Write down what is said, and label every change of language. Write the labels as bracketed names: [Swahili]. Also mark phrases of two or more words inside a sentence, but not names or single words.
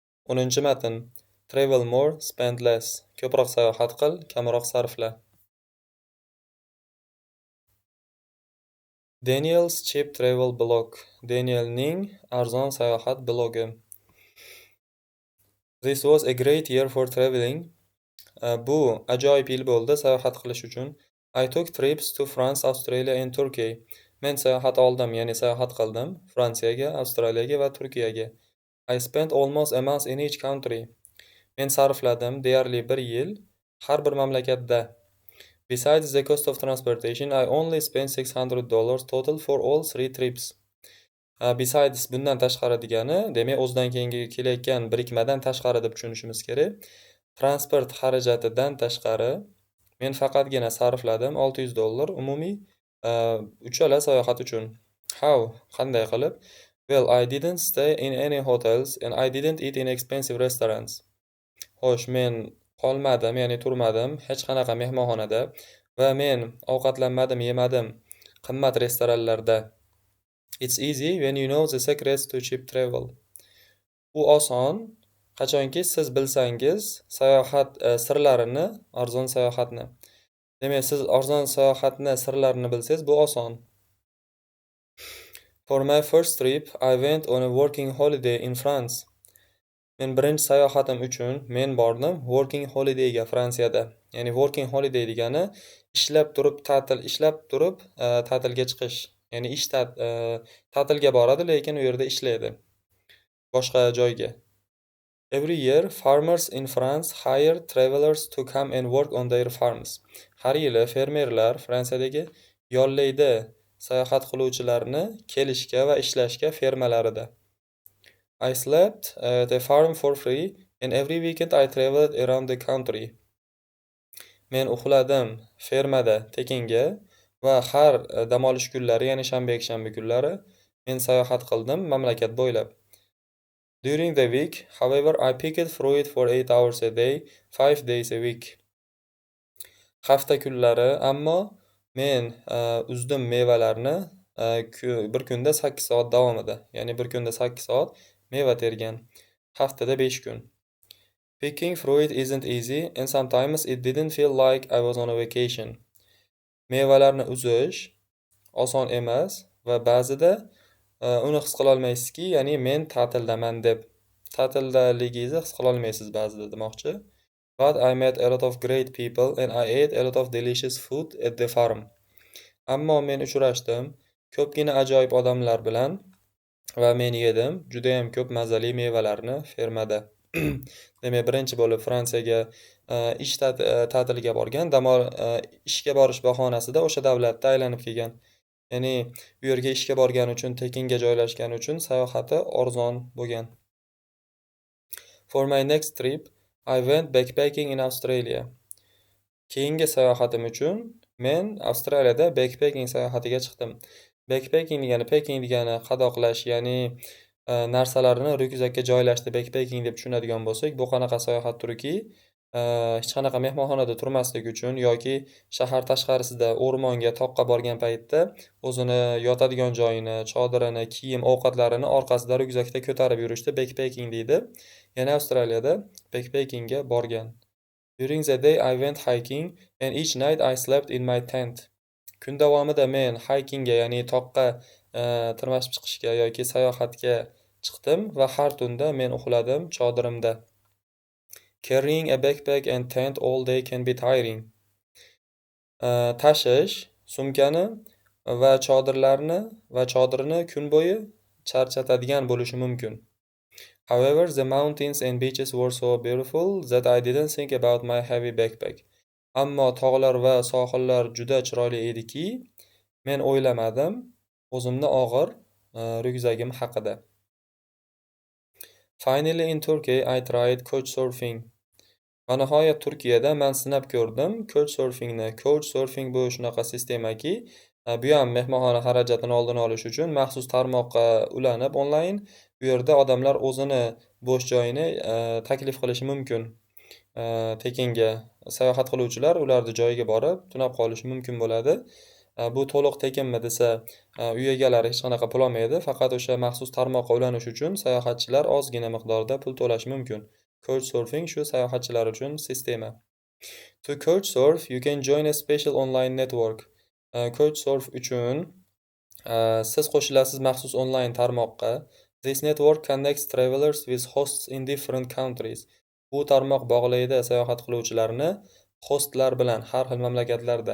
[Uzbek] 10 matn. [English] Travel more, spend less. [Uzbek] Ko'proq sayohat qil, kamroq sarfla. [English] Daniel's cheap travel blog. [Uzbek] Danielning arzon sayohat blogi. [English] This was a great year for traveling. [Uzbek] Bu ajoyib yil bo'ldi sayohat qilish uchun. [English] I took trips to France, Australia and Turkey. [Uzbek] Men sayohat oldim, ya'ni sayohat qildim Fransiyaga, Avstraliyaga va Turkiyaga. [English] I spent almost a month in each country. [Uzbek] Men sarfladim deyarli bir yil har bir mamlakatda. [English] Besides the cost of transportation, I only spent $600 total for all 3 trips. [Uzbek] Besides bundan tashqari degani, demak o'zidan keyingi kelayotgan birikmadan tashqari deb tushunishimiz kerak. Transport xarajatidan tashqari men faqatgina sarfladim $600 umumiy uchala sayohat uchun. How? Qanday qilib? [English] Well, I didn't stay in any hotels and I didn't eat in expensive restaurants. [Uzbek] Xo'sh, men qolmadim, ya'ni turmadim hech qanaqa mehmonxonada va men ovqatlanmadim, yemadim qimmat restoranlarda. [English] It's easy when you know the secrets to cheap travel. [Uzbek] Bu oson qachonki siz bilsangiz sayohat sirlarini, arzon sayohatni. Demak, siz arzon sayohatni sirlarini bilsangiz, bu oson. [English] For my first trip, I went on a working holiday in France. [Uzbek] Men birinchi sayohatim uchun men bordim [English] working holidayga [Uzbek] Fransiyada. Ya'ni [English] working holiday [Uzbek] degani ishlab turib ta'tilga chiqish. Ya'ni ta'tilga boradi, lekin u yerda ishlaydi. Boshqa joyga. [English] Every year, farmers in France hire travelers to come and work on their farms. [Uzbek] Har yili fermerlar Fransiyadagi yollaydi sayohat qiluvchilarni kelishga va ishlashga fermalarida. [English] I slept at a farm for free and every weekend I traveled around the country. [Uzbek] Men uxladim fermada tekinga va har dam olish kunlari, ya'ni shanba yakshanba kunlari men sayohat qildim mamlakat bo'ylab. [English] During the week, however, I picked fruit for 8 hours a day, 5 days a week. [Uzbek] Hafta kunlari ammo men uzdim mevalarni bir kunda 8 soat davomida, ya'ni bir kunda 8 soat meva tergan. Haftada 5 kun. [English] Picking fruit isn't easy and sometimes it didn't feel like I was on a vacation. [Uzbek] Mevalarni uzish oson emas va ba'zida uni his qila olmaysizki, ya'ni men ta'tildaman deb. Ta'tildaligingizni his qila olmaysiz ba'zida demoqchi. [English] But I met a lot of great people and I ate a lot of delicious food at the farm. [Uzbek] Ammo men uchrashdim ko'pgina ajoyib odamlar bilan va men yedim juda ham ko'p mazali mevalarni fermada. Demak, birinchi bo'lib Fransiyaga ta'tilga borgan, ishga borish bahonasida o'sha davlatda aylanib kelgan. Ya'ni u yerga ishga borgani uchun, tekinga joylashgani uchun sayohati arzon bo'lgan. [English] For my next trip, I went backpacking in Australia. [Uzbek] Keyingi sayohatim uchun men Avstraliyada backpacking sayohatiga chiqdim. Backpacking degani qadoqlash, ya'ni narsalarni ryukzakka joylashni backpacking deb tushunadigan bo'lsak, bu qanaqa sayohat turiki, hech qanaqa mehmonxonada turmaslik uchun yoki shahar tashqarisida o'rmonga, toqqa borgan paytda o'zini yotadigan joyini, chodirini, kiyim, ovqatlarini orqasida ryukzakda ko'tarib yurishni backpacking deydi. Yana Avstraliyada backpackingga borgan. [English] During the day I went hiking and each night I slept in my tent. [Uzbek] Kun davomida men hikingga, ya'ni toqqa tirmashib chiqishga yoki sayohatga chiqdim va har tunda men uxladim chodirimda. [English] Carrying a backpack and tent all day can be tiring. [Uzbek] Tashish sumkani va chodirni kun bo'yi charchatadigan bo'lishi mumkin. [English] However, the mountains and beaches were so beautiful that I didn't think about my heavy backpack. [Uzbek] Ammo tog'lar va sohillar juda chiroyli ediki, men o'ylamadim o'zimni og'ir ryukzagim haqida. [English] Finally in Turkey I tried couchsurfing. [Uzbek] Va nihoyat Turkiyada men sinab ko'rdim couchsurfingni. Couchsurfing bu shunaqa sistemaki, bu ham mehmonxona xarajatini oldini olish uchun maxsus tarmoqqa ulanib onlayn bu yerda odamlar o'zini bo'sh joyini taklif qilishi mumkin. Tekinga sayohat qiluvchilar ularning joyiga borib tunab qolishi mumkin bo'ladi. Bu to'liq tekinmi desa, uy egalari hech qanaqa pul olmaydi. Faqat o'sha maxsus tarmoqqa ulanish uchun sayohatchilar ozgina miqdorda pul to'lashi mumkin. Couchsurfing shu sayohatchilar uchun sistema. [English] To Couchsurf, you can join a special online network. [Uzbek] Couchsurf uchun siz qo'shilasiz maxsus onlayn tarmoqqa. [English] This network connects travelers with hosts in different countries. [Uzbek] Bu tarmoq bog'laydi sayohat qiluvchilarni hostlar bilan har xil mamlakatlarda.